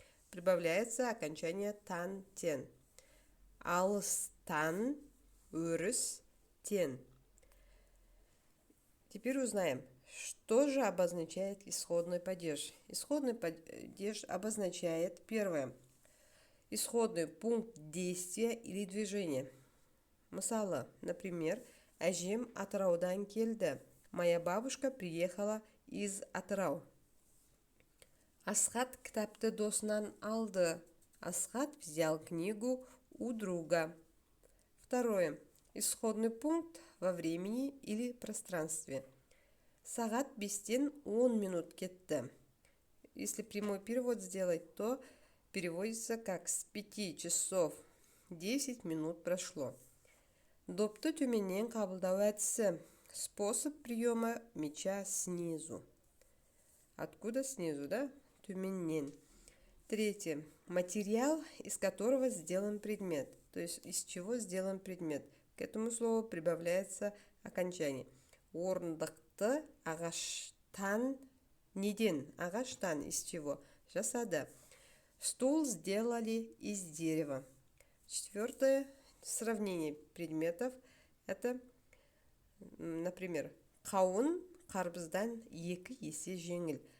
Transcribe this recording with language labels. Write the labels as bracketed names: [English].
[Russian] Прибавляется окончание тан-тен. [Kazakh] Алыстан, өріс, тен. [Russian] Теперь узнаем, что же обозначает исходный падеж. Исходный падеж обозначает, первое, исходный пункт действия или движения. [Kazakh] Мысалы, [Russian] например, [Kazakh] әжем Атыраудан келді. [Russian] Моя бабушка приехала из Атырау. [Kazakh] Асхат кітапты досынан алды. [Russian] Асхат взял книгу у друга. Второе. Исходный пункт во времени или пространстве. [Kazakh] Сағат 5-тен 10 минут кетті. [Russian] Если прямой перевод сделать, то переводится как с 5 часов 10 минут прошло. [Kazakh] Допты төменнен қабылдау әдісі. [Russian] Способ приема мяча снизу. Откуда снизу, да? [Kazakh] Төменнен. [Russian] Третье. Материал, из которого сделан предмет. То есть из чего сделан предмет. К этому слову прибавляется окончание. [Kazakh] Орындықты ағаштан, неден? Ағаштан, [Russian] из чего? [Kazakh] Жасады. [Russian] Стул сделали из дерева. Четвертое. Сравнение предметов. Это, например, [Kazakh] қауын қарбыздан 2 есе жеңіл.